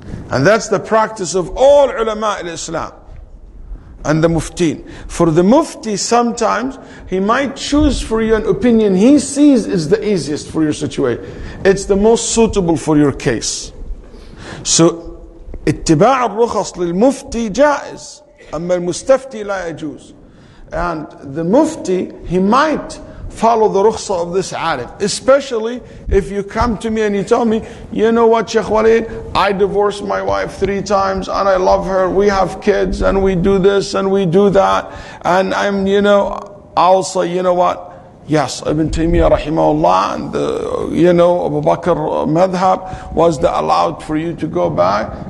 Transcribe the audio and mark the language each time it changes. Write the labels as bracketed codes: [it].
[en] And that's the practice of all ulama al-Islam and the muftin. For the mufti, sometimes he might choose for you an opinion he sees is the easiest for your situation. It's the most suitable for your case. [ar] So, اتباع الرخص للمفتي جائز أما المستفتي لا يجوز. [en] And the mufti, he might follow the rukhsah of this alim, especially if you come to me and you tell me, you know what, Sheikh Walid, I divorced my wife 3 times and I love her, we have kids and we do this and we do that, and I'll say, you know what, yes, Ibn Taymiyyah rahimahullah and Abu Bakr madhab was allowed for you to go back.